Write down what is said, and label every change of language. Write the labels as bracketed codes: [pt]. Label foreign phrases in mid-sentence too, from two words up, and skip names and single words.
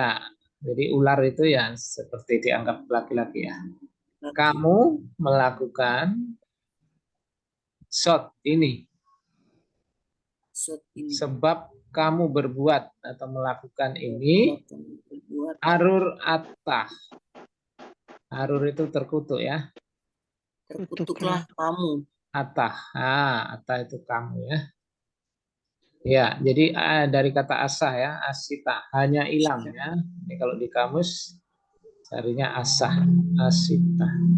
[id] Jadi ular itu ya seperti dianggap laki-laki ya. Laki. Kamu melakukan shot ini Sot ini. sebab kamu berbuat atau melakukan ini Berbuat. [he] arur atah. [id] Arur itu terkutuk ya. Terkutuklah kamu. Atah. Atah itu kamu ya. Ya, jadi dari kata asah ya, asita, hanya hilang ya. Ini kalau di kamus carinya asah, asita.